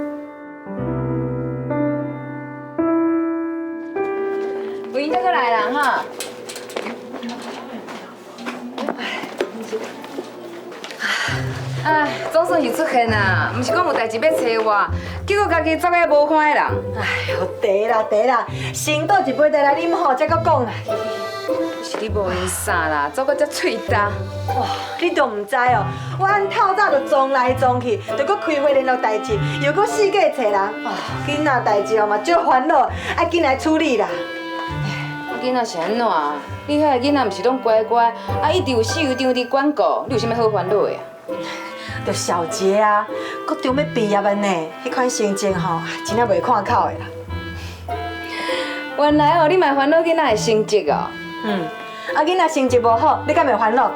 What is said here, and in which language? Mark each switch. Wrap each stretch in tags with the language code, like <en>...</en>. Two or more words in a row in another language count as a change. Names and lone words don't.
<nan>有影才搁来人哈。哎，总算是出现啦，毋是讲有代志要找我，结果家己走个无看的人。哎呦，茶啦，先倒一杯茶来啉好，才搁讲啦。是你无闲啥啦，走个遮喙焦。哇，你都唔知哦，我按透早就撞来撞去，就搁开会联络代志，又搁四界找人。哇，囡仔代志哦嘛足烦恼，爱紧来处理啦。囡仔是安怎？你遐个囡仔毋是拢乖乖，啊一直有死有张伫管顾，你有啥物好烦恼的啊？着小杰啊，国中要毕业了呢，迄款成绩吼，真正袂看口的啦。原来哦，你嘛烦恼囡仔的成绩哦。囡仔成绩无好，你敢袂烦恼？</nan>